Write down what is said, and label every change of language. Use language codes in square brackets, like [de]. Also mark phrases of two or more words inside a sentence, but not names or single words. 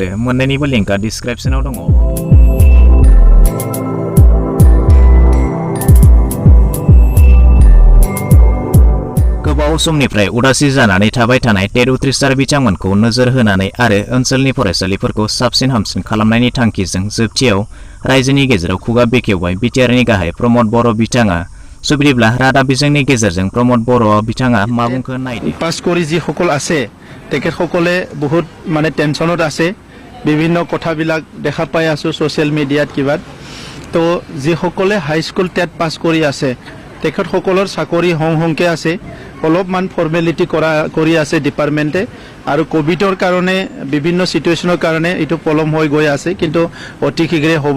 [brx] मोन्नैनिबो लिंकआ डिसक्रिप्शनाव दङ। गोबाव समनिफ्राय उदासि जानानै थाबाय थानाय टेट उथ्रिसार बिथांमोनखौ नोजोर होनानै आरो ओनसोलनि फरायसालिफोरखौ साबसिन हामसिन खालामनायनि थांखिजों जोबथियाव रायजोनि गेजेराव खुगा बेखेवबाय BTR नि गाहाय प्रमद बर' बिथाङा। बिदिब्ला रादाब बिजोंनि गेजेरजों प्रमद बर' बिथाङा मा बुंखो नायदो। [as] पास কৰি যিসকল আছে তেখেতসকলে বহুত মানে টেনশনত আছে। বিভিন্ন কথাবিলাক দেখা পাই আছো সোশ্যাল মিডিয়াত কিবাত। তো যিসকলে [en] high school TET pass [as] কৰি আছে তেখেতসকলৰ চাকৰি হংকে আছে। অলপমান ফৰ্মেলিটি কৰি আছে ডিপাৰ্টমেণ্টে আৰু কোভিডৰ কাৰণে বিভিন্ন সিচুৱেশ্যনৰ কাৰণে এইটো পলম হৈ গৈ আছে, কিন্তু অতি শীঘ্ৰে হ'ব।